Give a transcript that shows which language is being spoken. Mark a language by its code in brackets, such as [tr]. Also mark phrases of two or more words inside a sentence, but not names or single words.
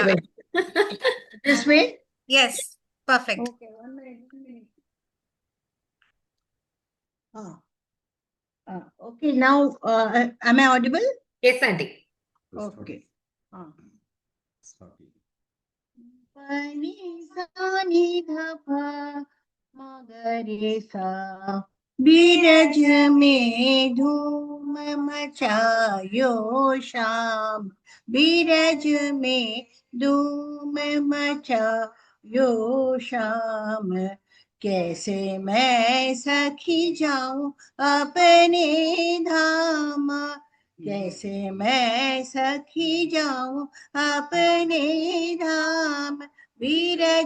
[en] device. This way? Yes, perfect. Okay, 1 minute, 1 minute. Okay, now, am I audible? Yes, Auntie. Okay. Sorry. Pani sa ni dha pa ma ga re sa, [hi] बीरज में धूम मचायो शाम, बीरज में धूम मचायो शाम, कैसे मैं सखी जाऊं अपने धाम, कैसे मैं सखी जाऊं अपने धाम, बीरज